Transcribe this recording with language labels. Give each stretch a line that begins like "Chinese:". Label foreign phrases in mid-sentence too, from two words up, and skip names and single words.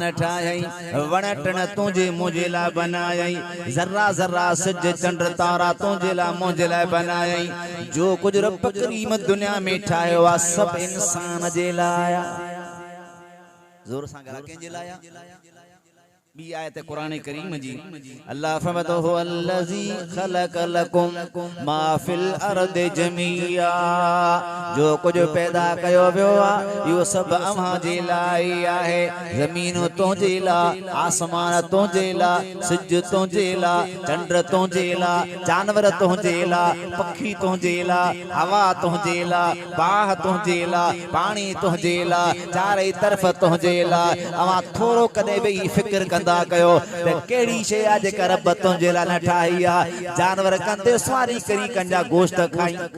Sindhi: ठाहियई वण टण तुंहिंजे मुंहिंजे लाइ बनायई ज़र्रा ज़र्रा सिज चंड तारा तुंहिंजे लाइ मुंहिंजे लाइ बनायई जो कुझु रब करीम दुनिया में ठाहियो आहे सभु इंसान जे लाइ ज़ोर सां ॻाल्हि कंहिंजे लाइ बी आयत कुरान करीम जी अल्लाह फरमातो हो
Arabic: الذي خلق لكم ما في الأرض جميعا
Sindhi: जो कुछ पैदा कयो वियो आहे इहो सभु अव्हां जे लाइ आहे ज़मीन तुंहिंजे लाइ आसमान तुंहिंजे लाइ सिज तुंहिंजे लाइ चंड तुंहिंजे लाइ जानवर तुंहिंजे लाइ पखी तुंहिंजे लाइ हवा तुंहिंजे लाइ बाह तुंहिंजे लाइ पाणी तुंहिंजे लाइ चारई तरफ़ तुंहिंजे लाइ अव्हां थोरो कॾहिं वेही फिक्र कंदा कयो त कहिड़ी शइ आहे जेका रब तुंहिंजे लाइ न ठाही आहे जानवर कंदे सवारी करी कंजा गोश्त खाई